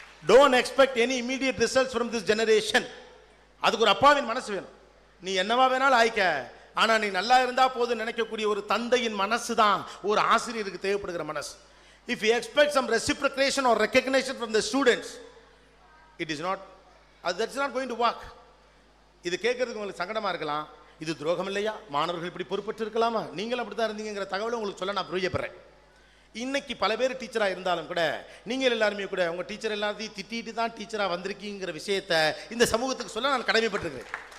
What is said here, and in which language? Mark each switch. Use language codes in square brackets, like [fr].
[en] don't expect any immediate results from this generation. [ta] அதுக்கு ஒரு அப்பாவின் மனசு வேணும். நீ என்னவா வேணாலும் ஆயிக்க, ஆனா நீ நல்லா இருந்தா போதும் நினைக்கக்கூடிய ஒரு தந்தையின் மனசு தான் ஒரு ஆசிரியருக்கு தேவைப்படுகிற மனசு. [en] if you expect some reciprocation or recognition from the students, it is not, that's not going to work. [ta] இது கேட்கறதுக்கு உங்களுக்கு சங்கடமா இருக்கலாம். இது துரோகம் இல்லையா, மாணவர்கள் இப்படி பொறுப்பற்று இருக்கலாமா, நீங்களும் அப்படி தான் இருந்தீங்கிற தகவலை உங்களுக்கு சொல்ல நான் பிரியப்படுறேன். இன்னைக்கு பல பேர் டீச்சராக இருந்தாலும் கூட நீங்கள் எல்லாருமே கூட உங்கள் டீச்சர் எல்லாத்தையும் திட்டிட்டு தான் டீச்சராக வந்திருக்கீங்கிற விஷயத்தை இந்த சமூகத்துக்கு சொல்ல நான் கடமைப்பட்டிருக்கிறேன்.